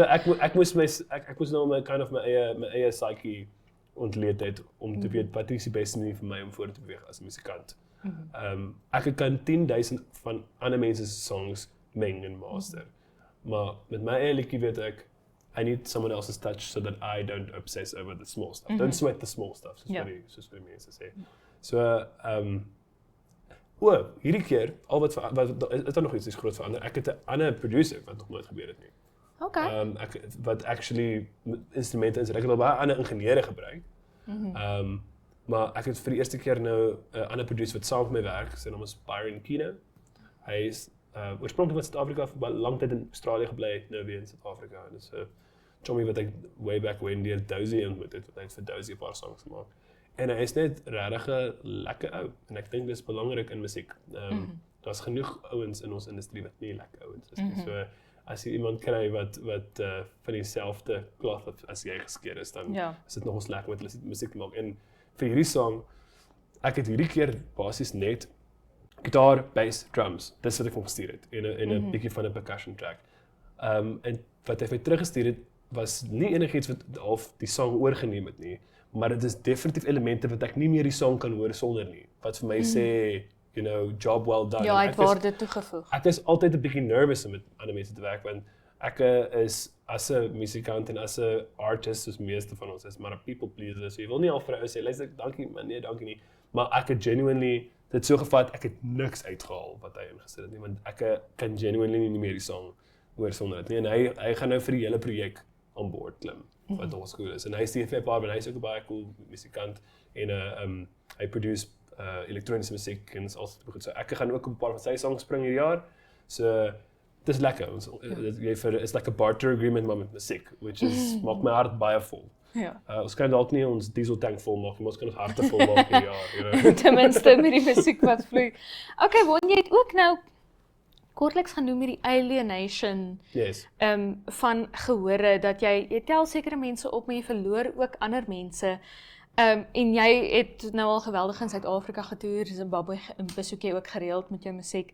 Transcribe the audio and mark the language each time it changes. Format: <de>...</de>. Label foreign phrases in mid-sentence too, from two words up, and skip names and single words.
<af>So ek moes nou my kind of my eie psyche ontleed het om te weet wat is die beste manier vir my om voort te beweeg as 'n musikant. Ek kan 10,000 van ander mense se songs meng en master. Maar met my eie liedjie weet ek</af> <en>I need someone else's touch so that I don't obsess over the small stuff. Don't sweat the small stuff,</en> <af>soos wat die mense sê. So hierdie keer al wat is daar nog iets groot verander. Ek het 'n ander producer wat nog nooit gebeur het nie. Okay. Wat actually instrumente is. Ek het al baie ander ingenieure gebruik. Maar ek het vir die eerste keer nou 'n ander producer wat saam met my werk. Sy naam is Byron Kino. Hy is oorspronklik van Suid-Afrika, vir baie lang tyd in Australië gebly, nou weer in Suid-Afrika. En dis 'n chommy wat ek</af> <en>way back when</en> <af>deur Dozy ontmoet het, wat hy vir Dozy 'n paar songs gemaak. En hy is net regtig 'n lekker ou en ek dink dis belangrik in musiek. Daar's genoeg ouens in ons industrie wat nie lekker ouens is nie. So as jy iemand kry wat van dieselfde cloth as jy geskeer is, dan is dit nogals lekker met hulle musiek maak. En vir hierdie song, ek het hierdie keer basies net gitaar, bass, drums. Dis wat ek hom gestuur het en 'n bietjie van 'n</af> <en>percussion track.</en> <af>En wat hy vir my teruggestuur het was nie enigiets wat half die song oorgeneem het nie, maar dit is definitief elemente wat ek nie meer die song kan hoor sonder nie. Wat vir my sê,</af> <en>you know, job well done.</en> <af>Ja, hy het waarde toegevoeg. Ek is altyd 'n bietjie nervous om met ander mense te werk want ek is as 'n musikant en as 'n artist soos meeste van ons is maar 'n</af> <en>people pleaser.</en> <af>So jy wil nie al vir 'n ou sê, luister, dankie, maar nee, dankie nie. Maar ek het genuinely dit so gevat, ek het niks uitgehaal wat hy ingesit het nie, want ek kan genuinely nie meer die song hoor sonder dit nie. En hy gaan nou vir die hele projek aan boord klim, wat ons cool is. En hy is die FFR, en hy is ook 'n baie cool musikant en hy produce elektroniese musiek en is altyd goed. So ek gaan ook 'n paar van sy songs spring hierdie jaar. So dis lekker. Ons is</af> <en>like a barter agreement</en> <af>maar met musiek,</af> <en>which is</en> <af>maak my hart baie vol. Ja. Ons kan dalk nie ons diesel tank vol maak, maar ons kan ons harte vol maak hierdie jaar,</af> <en>you know.</en> <af>Ten minste met die musiek wat vloei. Okay, Won, jy het ook nou kortliks genoem hierdie alienation</af> <en>Yes.</en> <af>van gehore dat jy tel sekere mense op, maar jy verloor ook ander mense. En jy het nou al geweldig in Suid-Afrika getoer, Zimbabwe besoek jy ook gereeld met jou musiek.</af>